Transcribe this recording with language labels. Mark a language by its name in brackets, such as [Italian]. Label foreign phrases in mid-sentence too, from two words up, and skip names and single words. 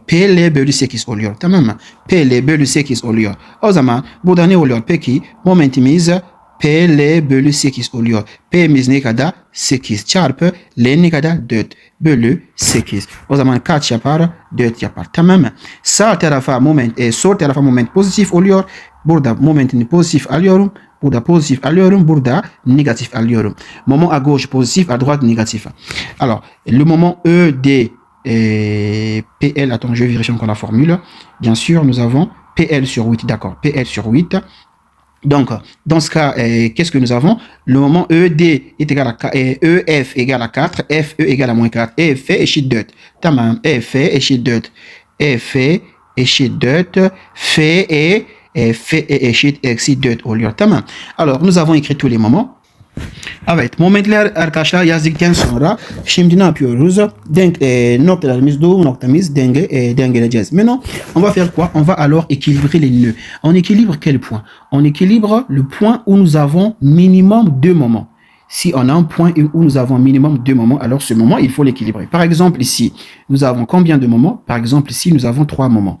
[Turkish] PL bölü 8 oluyor. Tamam mı? PL bölü 8 oluyor. O zaman burada ne oluyor? Peki momentimiz PL bölü 8 oluyor. P'miz ne kadar? 8 çarpı L ne kadar? 4 bölü 8. O zaman kaç yapar? 4 yapar. Tamam mı? Sağ tarafa moment, sol tarafa moment pozitif oluyor. Burada momentini pozitif alıyorum. Burada positif alıyorum. Burada négatif alıyorum. [French] Moment à gauche positif, à droite négatif. Alors, le moment ED PL, attends, je vais vérifier encore la formule. Bien sûr, nous avons PL sur 8, d'accord, PL sur 8. Donc, dans ce cas, qu'est-ce que nous avons? Le moment ED est égal à EF égale à 4, FE égale à moins 4, [Turkish] EF eşit 4. Tamam, EF eşit 4. EF eşit 4, FE eşit eksi 4 oluyor. Tamam. [French] Alors, nous avons écrit tous les moments. [Turkish] Evet, momentler arkadaşlar yazdıktan sonra şimdi ne yapıyoruz? Noktalarımız, doğum noktamız dengeleyeceğiz. [French] Maintenant, on va faire quoi? On va alors équilibrer les nœuds. On équilibre quel point? On équilibre le point où nous avons minimum 2 moments. Si on a un point où nous avons minimum 2 moments, alors ce moment, il faut l'équilibrer. Par exemple, ici, nous avons combien de moments? Par exemple, ici, nous avons 3 moments.